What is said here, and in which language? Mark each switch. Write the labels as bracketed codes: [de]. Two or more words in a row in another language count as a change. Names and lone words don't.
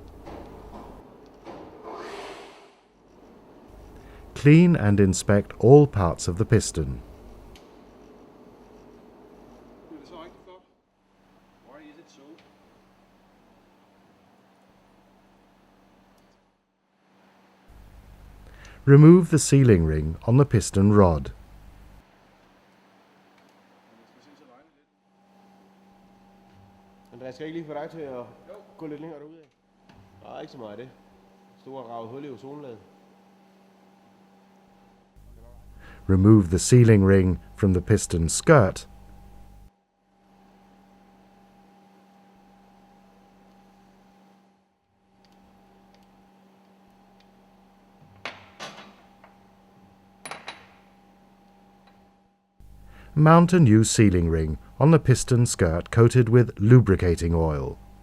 [en] Clean and inspect all parts of the piston. Remove the sealing ring on the piston rod. [da] Jeg skal ikke lige få dig til at gå lidt længere derud af. Nej, ikke så meget af det. Stå og rave hul i ozonlaget. [en] Remove the sealing ring from the piston skirt. Mount a new sealing ring on the piston skirt coated with lubricating oil.